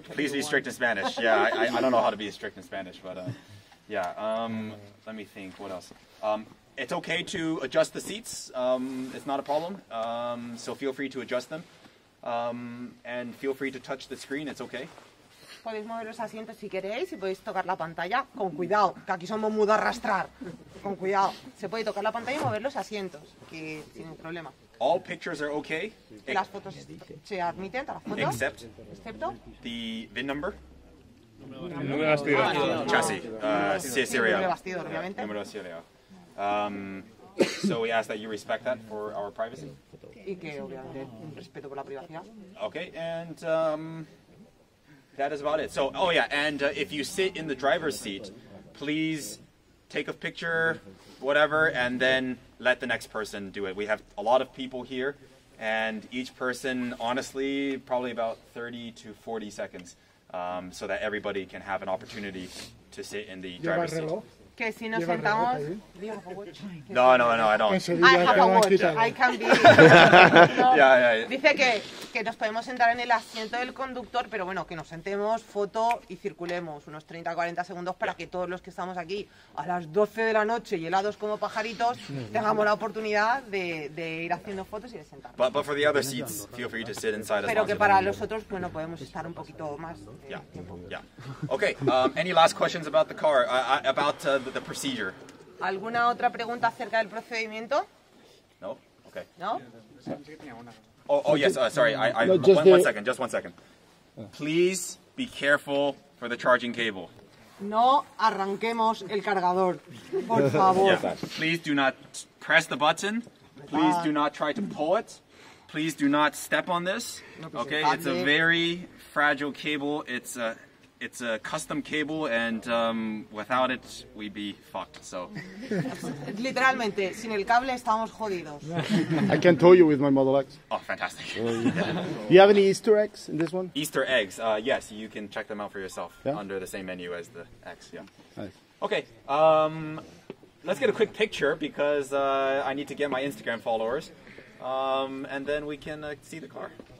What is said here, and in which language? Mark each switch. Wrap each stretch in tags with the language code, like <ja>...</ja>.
<en>Please be strict in Spanish. Yeah, I don't know how to be strict in Spanish, but yeah. Let me think, what else? It's okay to adjust the seats. It's not a problem. So feel free to adjust them. And feel free to touch the screen, it's okay.</en> <es>Podéis mover los asientos si queréis y podéis tocar la pantalla con cuidado, que aquí somos muy de arrastrar. Con cuidado. Se puede tocar la pantalla y mover los asientos, que sin ningún problema.</es> <en>All pictures are okay.</en> <es>Las fotos se admiten, las fotos. Excepto</es> <en>the VIN number.</en> <es>Número de bastidor. Chasis. Serial. Número de bastidor, obviamente. Número serial.</es> <en>So we ask that you respect that for our privacy.</en> <es>Y que obviamente un respeto por la privacidad.</es> <en>Okay, and that is about it. So, oh yeah, and if you sit in the driver's seat, please take a picture, whatever, and then let the next person do it. We have a lot of people here, and each person, honestly, probably about 30 to 40 seconds, so that everybody can have an opportunity to sit in the driver's seat.</en> <es>Que si nos sentamos...</es> <en>No, I don't. I have a watch. I can be... Yeah.</en> <es>Dice que nos podemos sentar en el asiento del conductor, pero bueno, que nos sentemos, foto y circulemos unos 30-40 segundos para que todos los que estamos aquí a las 12 de la noche y helados como pajaritos tengamos la oportunidad de ir haciendo fotos y de sentarnos.</es> <en>But for the other seats, feel free to sit inside as</en> <es>Pero</es> <en>long</en> <es>que</es> <en>as</en> <es>para los otros, bueno, podemos estar un poquito más tiempo.</es> <en>Yeah. Okay, any last questions about the car, about the procedure?</en> <es>¿Alguna otra pregunta acerca del procedimiento?</es> <en>No? Okay.</en> <es>¿No?</es> <en>Oh yes, sorry,</en> <es>No,</es> <en>just one second. Please be careful for the charging cable.</en> <es>No arranquemos el cargador, por favor.</es> <en>Yeah. Please do not press the button. Please do not try to pull it. Please do not step on this. Okay, it's a very fragile cable. It's a custom cable, and without it, we'd be fucked. So.</en> <es>Literalmente, sin el cable estamos jodidos.</es> <en>I can tow you with my Model X. Oh, fantastic. Do you have any Easter eggs in this one? Easter eggs, yes, you can check them out for yourself under the same menu as the X. Yeah. Nice. Okay. Let's get a quick picture because I need to get my Instagram followers, and then we can see the car.</en>